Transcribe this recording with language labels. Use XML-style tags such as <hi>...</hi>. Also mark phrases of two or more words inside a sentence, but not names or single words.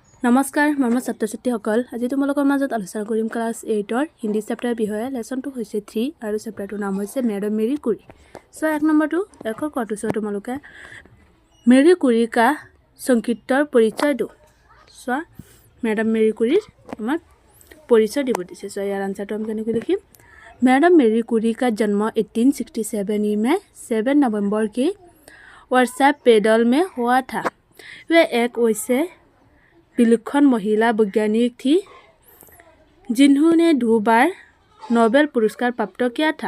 <as>নমস্কাৰ মৰমৰ ছাত্ৰ-ছাত্ৰীসকল আজি তোমালোকৰ মাজত আলোচনা কৰিম ক্লাছ 8ৰ হিন্দী চেপ্টাৰ বিষয়ে লেসনটো হৈছে 3 আৰু চেপ্টাৰটোৰ নাম হৈছে</as> <hi>मैडम मेरी कुरी সো এক নম্বৰটো একৰ কটো সো তোমালোকে मेरी कुरी का সংক্ষিপ্তৰ পৰিচয় দিও সো मैडम मेरी कुरी আমাৰ পৰিচয় দিব দিছে সো ইয়াৰ আনসাৰটো আমি কেনেকৈ লিখিম मैडम मेरी कुरी का जन्म 1867 में 7 नवंबर के वर्षा पेडल में हुआ था। वे एक वैसे विलक्षण महिला वैज्ञानिक थी जिन्होंने 2 बार नोबेल पुरस्कार प्राप्त किया था।</hi>